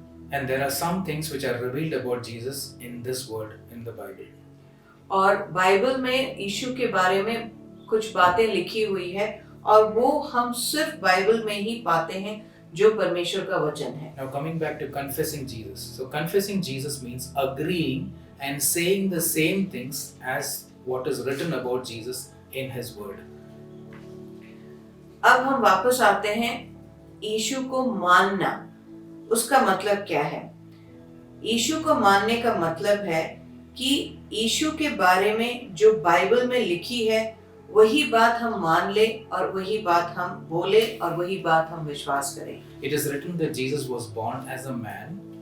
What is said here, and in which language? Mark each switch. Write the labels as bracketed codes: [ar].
[en] And there are some things which are revealed about Jesus in this word in the Bible. [hi] और Bible में यीशु के बारे में कुछ बातें लिखी हुई है और वो हम सिर्फ बाइबल में ही पाते हैं जो परमेश्वर का वचन है। [en] Now coming back to confessing Jesus. So confessing Jesus means agreeing and saying the same things as what is written about Jesus in his word. [hi] अब हम वापस आते हैं यीशु को मानना, उसका मतलब क्या है? यीशु को मानने का मतलब है कि यीशु के बारे में जो बाइबल में लिखी है वही बात हम मान ले और वही बात हम बोले और वही बात हम विश्वास करें। [en] It is written that Jesus was born as a man.